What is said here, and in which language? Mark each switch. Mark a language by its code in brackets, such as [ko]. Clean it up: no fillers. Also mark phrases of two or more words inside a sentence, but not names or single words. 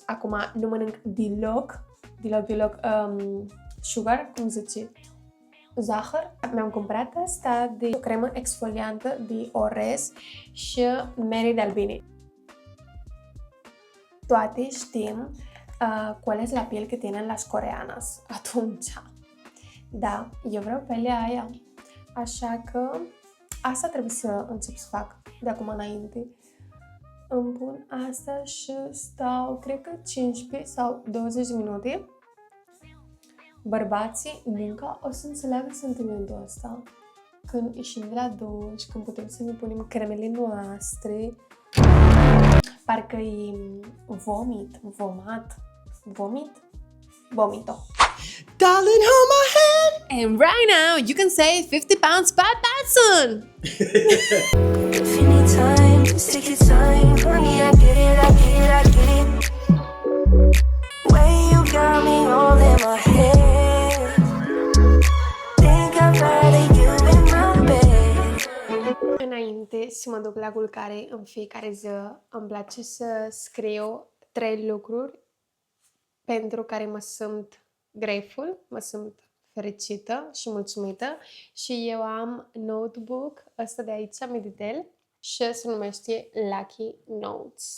[ro] Acum nu mănânc deloc sugar, cum zice, zahăr. Mi-am cumpărat asta de o cremă exfoliantă de orez și mere de albine. Toate știm [es] cuáles la piel que tienen las coreanas. [ro] Atunci, da, eu vreau pelea aia. Așa că asta trebuie să încep să fac de acum înainte. Îmi pun asta și stau, cred că 15 sau 20 de minute. Bărbații încă o să înțeleagă sentimentul ăsta. Când ieșim de la duș, când putem să ne punem cremele noastre, parcă e vomito. [en] Darling, hold my hand. And right now, you can save 50 pounds per person! If you need time, just take your time. Honey, I get it, I get it, I get it. Way you got me all in my head. Think I'd rather you in my bed. [ro] Înainte să mă duc la culcare în fiecare zi, îmi place să scriu 3 lucruri pentru care mă simt grateful, mă simt fericită și mulțumită. Și eu am notebook ăsta de aici, Meditel, și se numește Lucky Notes.